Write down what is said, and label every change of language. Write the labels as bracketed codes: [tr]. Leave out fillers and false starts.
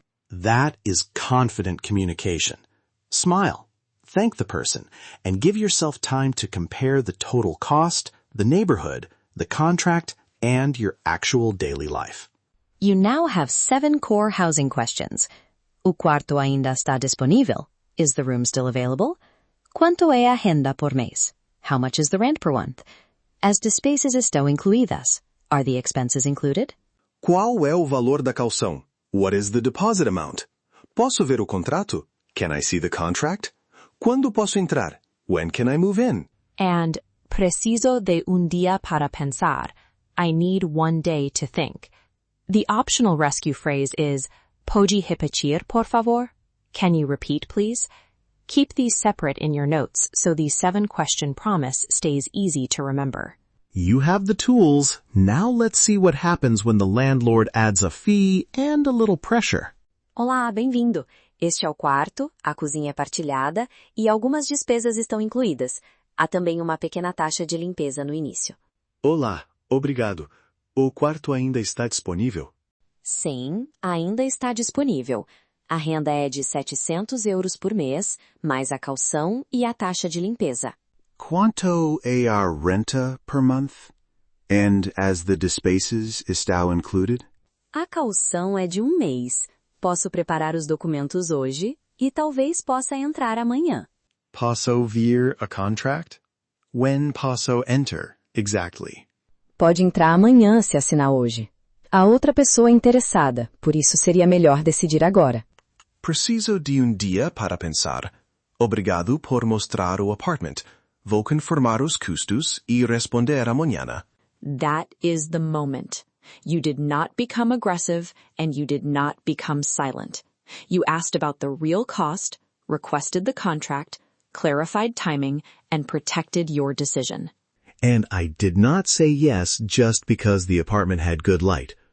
[en] That is confident communication. Smile, thank the person, and give yourself time to compare the total cost, the neighborhood, the contract, and your actual daily life. You now have 7 core housing questions. [pt] O quarto ainda está disponível? [en] Is the room still available? [pt] Quanto é a renda por mês? [en] How much is the rent per month? [pt] As despesas estão incluídas, [en] are the expenses included? [pt] Qual é o valor da caução? [en] What is the deposit amount? [pt] Posso ver o contrato? [en] Can I see the contract? [pt] Quando posso entrar? [en] When can I move in? [pt] And preciso de un día para pensar. [en] I need one day to think. The optional rescue phrase is, [pt] pode repetir, por favor? [en] Can you repeat, please? Keep these separate in your notes so the 7-question promise stays easy to remember. You have the tools. Now let's see what happens when the landlord adds a fee and a little pressure. [pt] Olá, bem-vindo. Este é o quarto, a cozinha é partilhada e algumas despesas estão incluídas. Há também uma pequena taxa de limpeza no início. Olá, obrigado. O quarto ainda está disponível? Sim, ainda está disponível. A renda é de 700 euros por mês, mais a caução e a taxa de limpeza. Quanto é a renta [en] per month? And as the [pt] despesas está [en] included? [pt] A caução é de 1 mês. Posso preparar os documentos hoje e talvez possa entrar amanhã. Posso vir a contract? When posso enter, exactly? Pode entrar amanhã se assinar hoje. A outra pessoa é interessada, por isso seria melhor decidir agora. Preciso de dia para pensar. Obrigado por mostrar o apartment. Vou confirmar os custos e responder amanhã. [en] That is the moment. You did not become aggressive and you did not become silent. You asked about the real cost, requested the contract, clarified timing, and protected your decision. And I did not say yes just because the apartment had good light.